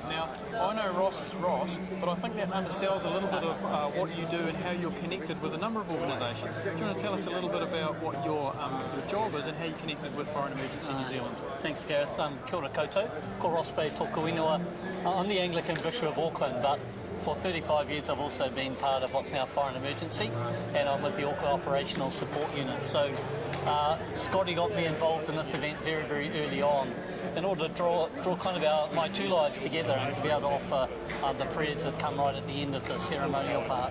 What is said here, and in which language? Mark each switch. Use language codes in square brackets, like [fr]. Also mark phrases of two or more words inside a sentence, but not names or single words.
[en] Now, I know Ross is Ross, but I think that undersells a little bit of what you do and how you're connected with a number of organisations. Do you want to tell us a little bit about what your job is and how you connected with Fire and Emergency New Zealand? Thanks, Gareth. [mi] Kia ora koutou, ko Ross Bay tōku ingoa. [en] I'm the Anglican Bishop of Auckland, but for 35 years I've also been part of what's now Fire and Emergency, and I'm with the Auckland Operational Support Unit. So Scotty got me involved in this event very, very early on in order to draw kind of my 2 lives together and to be able to offer the prayers that come right at the end of the ceremonial part.